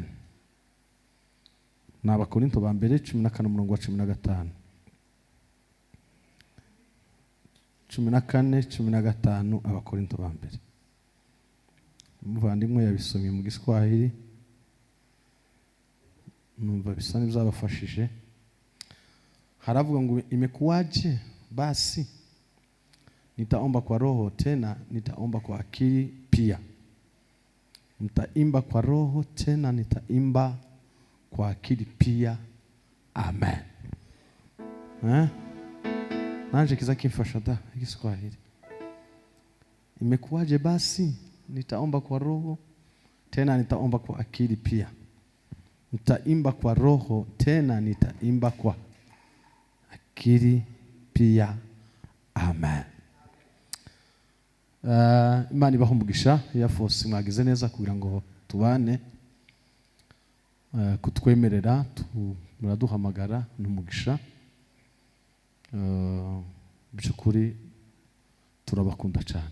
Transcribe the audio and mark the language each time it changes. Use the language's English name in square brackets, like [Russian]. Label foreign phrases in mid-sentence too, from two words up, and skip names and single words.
[Kinyarwanda] N'abakorinto ba mbere 14 umurongo wa 15 14-15 abakorinto ba mbere. Umuvandimwe yabisomye mu Giswahili numva bisa n'ibyabafashije. Haravuga ngo [Swahili] imekuwaje basi nitaomba kwa roho tena nitaomba kwa akili pia. Nitaimba kwa roho tena nitaimba kwa akili pia amen. [Kinyarwanda] Nanje kiza kimfasha da Kiswahili. [Swahili] Imekuwaje basi nitaomba kwa roho tena nitaomba kwa akili pia. Nitaimba kwa roho tena nitaimba kwa akili pia amen. [Kinyarwanda] Imana ibahe umugisha yafose mwagize neza kugira ngo tubane kutwemerera muraduhamagara n'umugisha. Byukuri turabakunda cyane.